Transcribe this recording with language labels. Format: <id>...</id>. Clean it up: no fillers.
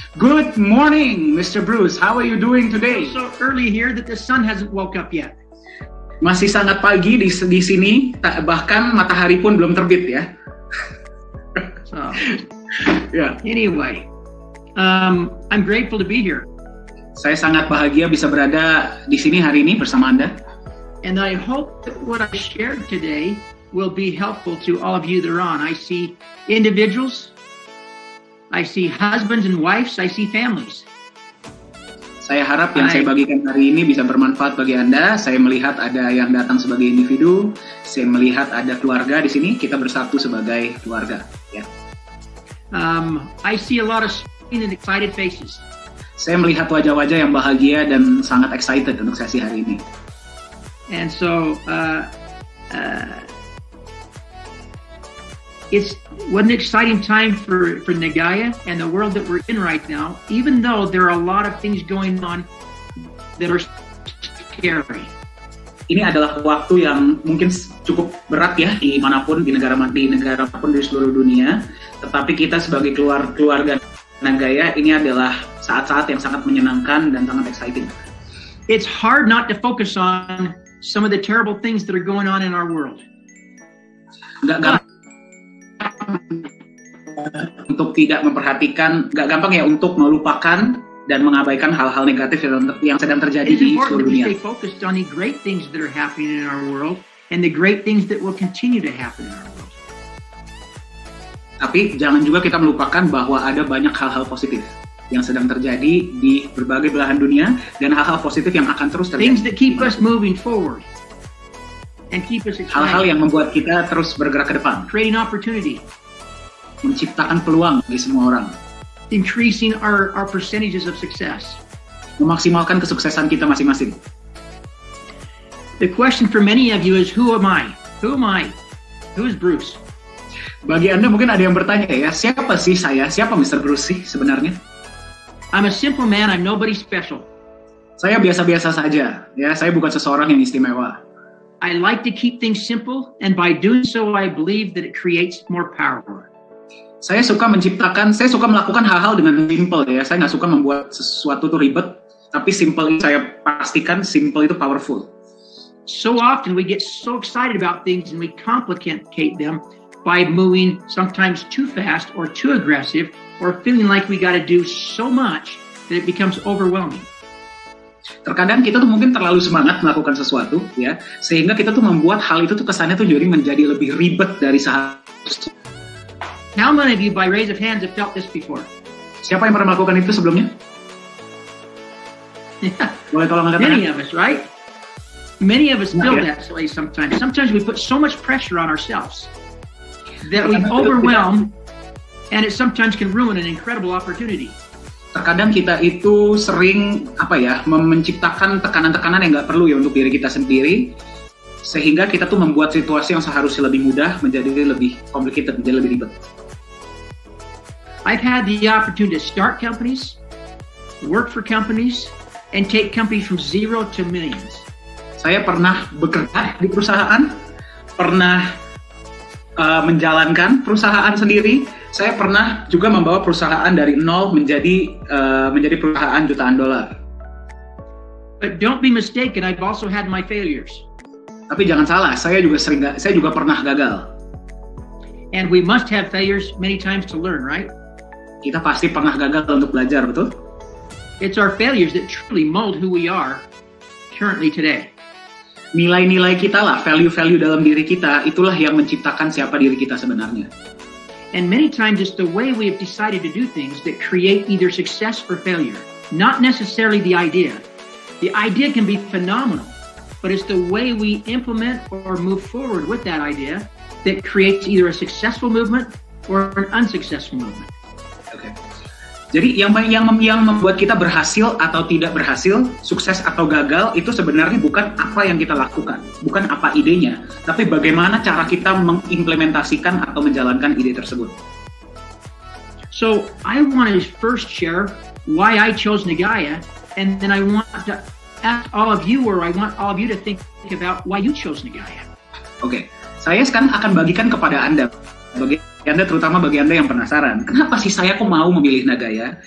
<en>Good morning, Mr. Bruce. How are you doing today? So early here that the sun hasn't woke up yet.</en> <id>Masih sangat pagi di sini, bahkan matahari pun belum terbit ya. So. Yeah.</id> <en>Anyway, I'm grateful to be here.</en> <id>Saya sangat bahagia bisa berada di sini hari ini bersama Anda.</id> <en>And I hope that what I shared today will be helpful to all of you that are on. I see individuals, I see husbands and wives, I see families.</en> <id>Saya harap yang saya bagikan hari ini bisa bermanfaat bagi Anda. Saya melihat ada yang datang sebagai individu, saya melihat ada keluarga di sini, kita bersatu sebagai keluarga. Ya.</id> <en>I see a lot of smiling and excited faces.</en> <id>Saya melihat wajah-wajah yang bahagia dan sangat excited untuk sesi hari ini.</id> <en>And so, it's what an exciting time for Nagaya and the world that we're in right now, even though there are a lot of things going on that are scary.</en> <id>Ini adalah waktu yang mungkin cukup berat ya, di manapun, di negara pun di seluruh dunia. Tetapi kita sebagai keluarga Nagaya, ini adalah saat-saat yang sangat menyenangkan dan sangat exciting.</id> <en>It's hard not to focus on some of the terrible things that are going on in our world.</en> <id>Nggak gampang untuk tidak memperhatikan, nggak gampang ya untuk melupakan dan mengabaikan hal-hal negatif yang sedang terjadi di seluruh dunia.</id> <en>It's important to stay focused on the great things that are happening in our world and the great things that will continue to happen in our world.</en> <id>Tapi jangan juga kita melupakan bahwa ada banyak hal-hal positif yang sedang terjadi di berbagai belahan dunia dan hal-hal positif yang akan terus terjadi.</id> <en>Things that keep us moving forward and keep us excited.</en> <id>Hal-hal yang membuat kita terus bergerak ke depan.</id> <en>Creating opportunity.</en> <id>Menciptakan peluang bagi semua orang.</id> <en>Increasing our percentages of success.</en> <id>Memaksimalkan kesuksesan kita masing-masing.</id> <en>The question for many of you is, who am I? Who am I? Who is Bruce?</en> <id>Bagi Anda mungkin ada yang bertanya ya, siapa sih saya? Siapa Mr. Bruce sih sebenarnya?</id> <en>I'm a simple man, I'm nobody special.</en> <id>Saya biasa-biasa saja, ya. Saya bukan seseorang yang istimewa.</id> <en>I like to keep things simple, and by doing so, I believe that it creates more power.</en> <id>Saya suka melakukan hal-hal dengan simple ya. Saya nggak suka membuat sesuatu itu ribet, tapi simple saya pastikan simple itu powerful.</id> <en>So often we get so excited about things and we complicate them by moving sometimes too fast or too aggressive or feeling like we got to do so much that it becomes overwhelming.</en> <id>Terkadang kita tuh mungkin terlalu semangat melakukan sesuatu ya, sehingga kita tuh membuat hal itu tuh kesannya tuh jadi menjadi lebih ribet dari seharusnya.</id> <en>How many of you, by raise of hands, have felt this before?</en> <id>Siapa yang pernah melakukan itu sebelumnya? Boleh tolong angkat tangan?</id> <en>Many of us, right? Many of us feel that way sometimes. Sometimes we put so much pressure on ourselves that we overwhelm, and it sometimes can ruin an incredible opportunity.</en> <id>Terkadang kita itu sering menciptakan tekanan-tekanan yang nggak perlu ya untuk diri kita sendiri, sehingga kita tuh membuat situasi yang seharusnya lebih mudah menjadi lebih complicated, menjadi lebih ribet.</id> <en>I've had the opportunity to start companies, work for companies, and take companies from 0 to millions.</en> <id>Saya pernah bekerja di perusahaan, pernah menjalankan perusahaan sendiri. Saya pernah juga membawa perusahaan dari nol menjadi perusahaan jutaan dolar.</id> <en>But don't be mistaken, I've also had my failures.</en> <id>Tapi jangan salah, saya juga pernah gagal.</id> <en>And we must have failures many times to learn, right?</en> <id>Kita pasti pernah gagal untuk belajar, betul?</id> <en>It's our failures that truly mold who we are currently today.</en> <id>Nilai-nilai kita lah, value-value dalam diri kita, itulah yang menciptakan siapa diri kita sebenarnya.</id> <en>And many times it's the way we have decided to do things that create either success or failure, not necessarily the idea. The idea can be phenomenal, but it's the way we implement or move forward with that idea that creates either a successful movement or an unsuccessful movement. Okay.</en> <id>Jadi yang membuat kita berhasil atau tidak berhasil, sukses atau gagal, itu sebenarnya bukan apa yang kita lakukan, bukan apa idenya, tapi bagaimana cara kita mengimplementasikan atau menjalankan ide tersebut.</id> <en>So I want to first share why I chose Nagaya, and then I want to ask all of you, or I want all of you to think about why you chose Nagaya.</en> <id>Oke, saya sekarang akan bagikan kepada Anda, terutama bagi Anda yang penasaran, kenapa sih saya kok mau memilih Nagaya?</id>